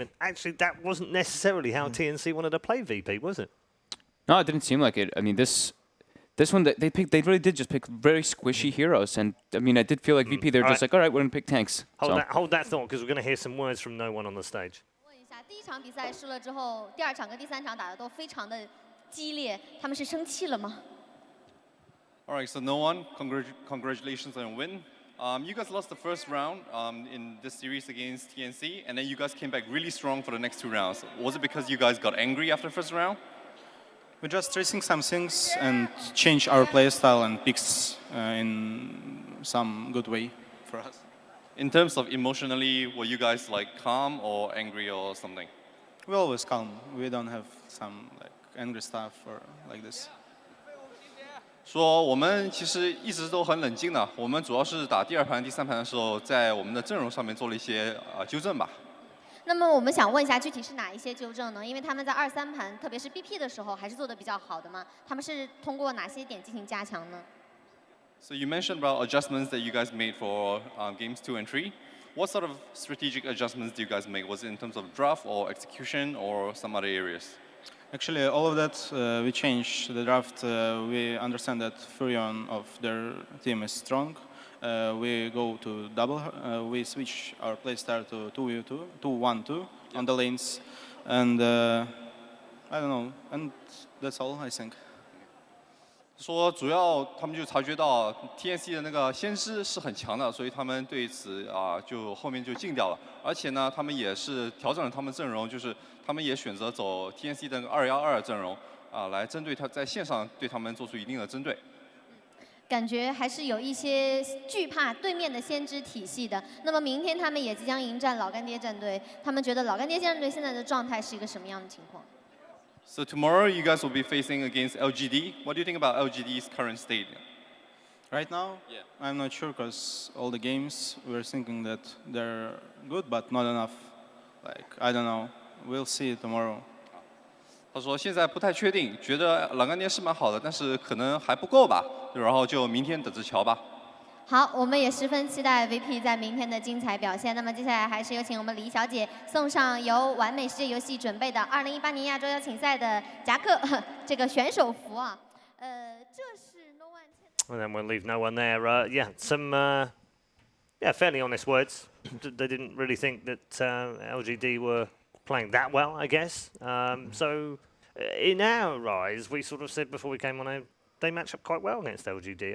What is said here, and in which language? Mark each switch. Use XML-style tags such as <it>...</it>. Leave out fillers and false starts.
<en>And actually that wasn't necessarily how TNC wanted to play VP, was it? No, it didn't seem like it. I mean, this one, they really did just pick very squishy heroes. And I mean, I did feel like VP, they're just like, all right, we're going to pick tanks. Hold that thought because we're going to hear some words from no one on the stage.</en> <zh>第一场比赛输了之后，第2场跟第3场打的都非常的激烈，他们是生气了吗？</zh> <en>All right, so no one, congratulations on your win. You guys lost the first round in this series against TNC, and then you guys came back really strong for the next 2 rounds. Was it because you guys got angry after the first round? We're just tracing some things and change our playstyle and picks in some good way for us. In terms of emotionally, were you guys like calm or angry or something? We're always calm. We don't have some like angry stuff or like this.</en> <zh>说我们其实一直都很冷静的，我们主要是打第2盘、第3盘的时候，在我们的阵容上面做了一些纠正吧。那么我们想问一下，具体是哪一些纠正呢？因为他们在2、3盘，特别是 BP 的时候，还是做得比较好的嘛。他们是通过哪些点进行加强呢？</zh> <en>So you mentioned about adjustments that you guys made for games 2 and 3. What sort of strategic adjustments do you guys make? Was it in terms of draft or execution or some other areas? Actually, all of that we changed the draft. We understand that Furion of their team is strong. We go to double. We switch our playstyle to 2v2, 2-1-2 on the lanes, and I don't know. And that's all I think.</en> <zh>说主要他们就察觉到 TNC 的那个先知是很强的，所以他们对此就后面就禁掉了。而且呢，他们也是调整了他们阵容，就是他们也选择走 TNC 的212阵容来针对他在线上对他们做出一定的针对。感觉还是有一些惧怕对面的先知体系的。那么明天他们也即将迎战老干爹战队，他们觉得老干爹战队现在的状态是一个什么样的情况？</zh> <en>So tomorrow you guys will be facing against LGD. What do you think about LGD's current state? Right now, I'm not sure because all the games we're thinking that they're good, but not enough. Like I don't know. We'll see tomorrow.</en> <zh>他说现在不太确定，觉得老干爹是蛮好的，但是可能还不够吧。然后就明天等着瞧吧。好，我们也十分期待 VP 在明天的精彩表现。那么接下来还是有请我们李小姐送上由完美世界游戏准备的2018年亚洲邀请赛的夹克这个选手服啊。这是 No One。</zh> <en>And then we'll leave no one there. Yeah, some fairly honest words. They didn't really think that LGD were playing that well, I guess. So in our eyes, we sort of said before we came on, they match up quite well against LGD.</en>